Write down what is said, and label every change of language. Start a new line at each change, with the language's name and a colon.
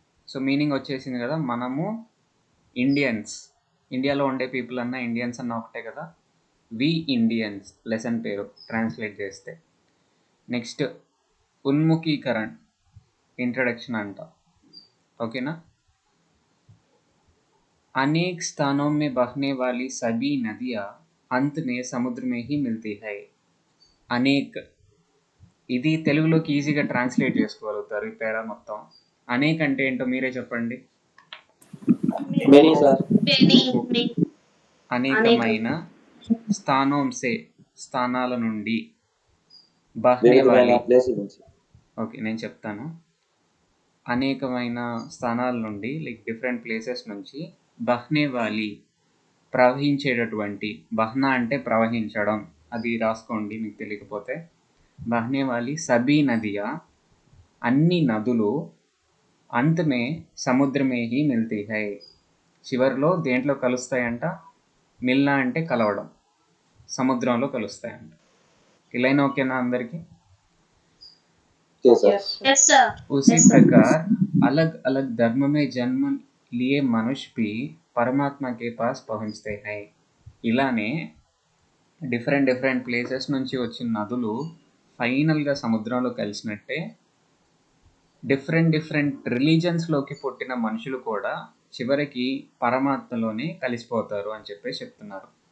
Telugu: So meaning వచ్చేసింది కదా, మనము ఇండియన్స్, ఇండియాలో ఉండే పీపుల్ అన్న ఇండియన్స్ అన్న ఒకటే కదా. వి ఇండియన్స్ లెసన్ పేరు ట్రాన్స్లేట్ చేస్తే. నెక్స్ట్ ఉన్ముఖీకరణ్, ఇంట్రడక్షన్ అంట. ఓకేనా?
Hindi: अनेक स्थानों में बहने वाली सभी नदियाँ अंत में समुद्र में ही मिलती है.
Telugu: అనేక్, ఇది తెలుగులోకి ఈజీగా ట్రాన్స్లేట్ చేసుకోగలుగుతారు ఈ పేరా మొత్తం. అనేక్ అంటే ఏంటో మీరే చెప్పండి. Many sir. అనేకమైన, స్థానం సే స్థానాల నుండి,
Hindi: బహ్నే వాలి.
Telugu: ఓకే, నేను చెప్తాను. అనేకమైన స్థానాల నుండి, లైక్ డిఫరెంట్ ప్లేసెస్ నుంచి, బహ్నే వాలి ప్రవహించేటటువంటి, బహ్నా అంటే ప్రవహించడం, అది రాసుకోండి మీకు తెలియకపోతే.
Hindi: బహ్నే వాలి సబీ నదియా,
Telugu: అన్ని నదులు,
Hindi: అంతమే సముద్రమే హీ మిల్తీ హై,
Telugu: చివరిలో దేంట్లో కలుస్తాయంట? మిల్నా అంటే కలవడం, సముద్రంలో కలుస్తాయంట. ఇలా ఓకేనా అందరికీ?
Hindi: उसी प्रकार अलग अलग धर्म में जन्म लिए मनुष्य भी परमात्मा के पास पहुंचते हैं.
Telugu: ఇలానే డిఫరెంట్ డిఫరెంట్ ప్లేసెస్ నుంచి వచ్చిన నదులు ఫైనల్గా సముద్రంలో కలిసినట్టే డిఫరెంట్ డిఫరెంట్ రిలీజన్స్లోకి పుట్టిన మనుషులు కూడా చివరికి పరమాత్మలోనే కలిసిపోతారు అని చెప్పేసి చెప్తున్నారు.